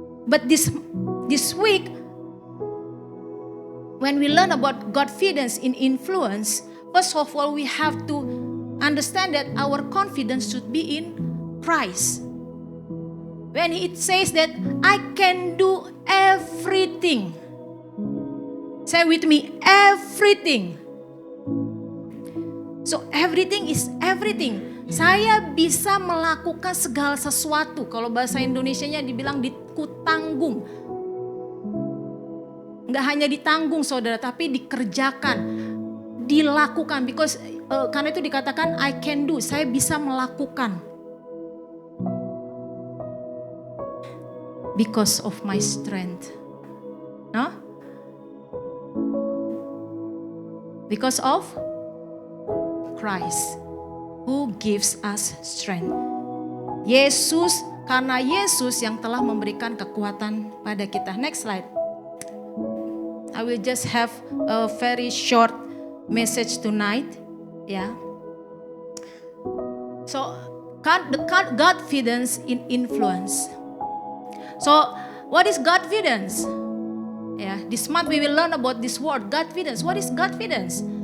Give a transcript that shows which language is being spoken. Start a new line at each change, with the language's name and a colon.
English: But this week, when we learn about confidence in influence, first of all we have to understand that our confidence should be in Christ. When it says that I can do everything. Say with me, everything. So everything is everything.
Indonesian: Saya bisa melakukan segala sesuatu. Kalau bahasa Indonesianya dibilang dikutanggung. Enggak hanya ditanggung saudara, tapi dikerjakan, dilakukan.
English: Because
Indonesian: karena itu dikatakan
English: I can do,
Indonesian: saya bisa melakukan.
English: Because of my strength. No? Because of Christ who gives us strength.
Indonesian: Yesus, karena Yesus yang telah memberikan kekuatan pada kita.
English: Next slide. I will just have a very short message tonight. Yeah. So, confidence in influence. So, what is confidence? Yeah, this month we will learn about this word, confidence. What is confidence?